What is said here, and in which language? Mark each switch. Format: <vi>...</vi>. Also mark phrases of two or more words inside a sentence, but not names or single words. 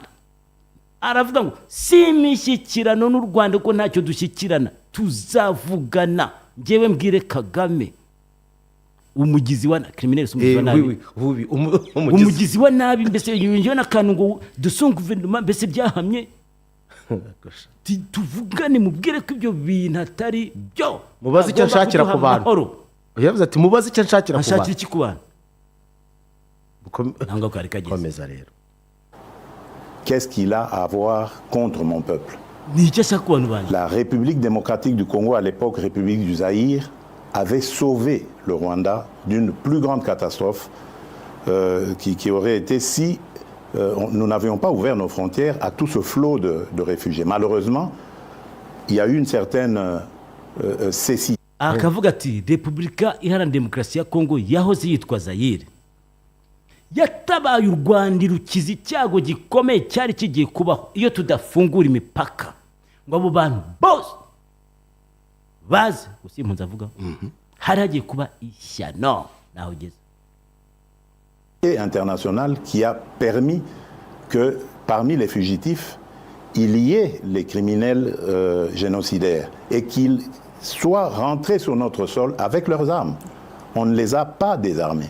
<rw>Aravuga ngo si imishyikirano n'u Rwanda ko ntacyo dushyikirana, tuzavugana ngewe mbwire Kagame umugizi wa criminel umugizi wa nabi mbese yinjiye n'akantu ngo dusunga guverinoma mbese byahamye tuvugane mubwire ko ibyo bintu atari byo. Mubaze icyo nshakira ku bantu. Yavuze ati mubaze icyo nshakira ku bantu. Nshakira iki ku bantu? Nanga kari kageze. Komeza rero.</rw> <fr>Qu'est-ce qu'il a à voir contre mon peuple? La République démocratique du Congo, à l'époque République du Zaïre, avait sauvé le Rwanda d'une plus grande catastrophe qui aurait été si nous n'avions pas ouvert nos frontières à tout ce flot de réfugiés. Malheureusement, il y a eu une certaine cécité.</fr> <rw>Akavuga ati Repubulika Iharanira Demokarasi ya Kongo yahoze yitwa Zaire yatabaye u Rwanda rukiza icyago gikomeye cyari kigiye kubaho iyo tudafungura imipaka ngo abo bantu bose baze gusimpunza avuga hari hagiye kuba ishyano naho ugeze</rw> <fr>international qui a permis que parmi les fugitifs il y ait les criminels génocidaires et qu'ils soient rentrés sur notre sol avec leurs armes. On ne les a pas désarmés.</fr>